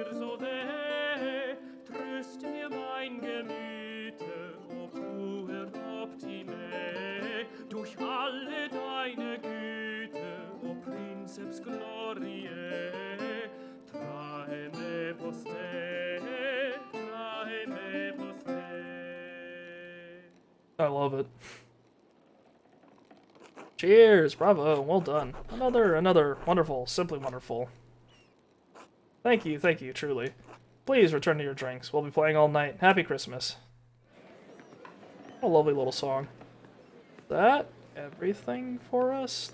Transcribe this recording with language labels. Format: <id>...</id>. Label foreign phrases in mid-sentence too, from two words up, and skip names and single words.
<de>so weh, tröst mir mein Gemüte,</de> <la>o puer optime,</la> <de>durch alle deine Güte,</de> <la>o Princeps Gloriae, trae me poste, trae me poste.</la> <en>I love it. Cheers, bravo, well done. Another wonderful, simply wonderful. Thank you, truly. Please return to your drinks. We'll be playing all night. Happy Christmas. What a lovely little song. Is that everything for us?</en>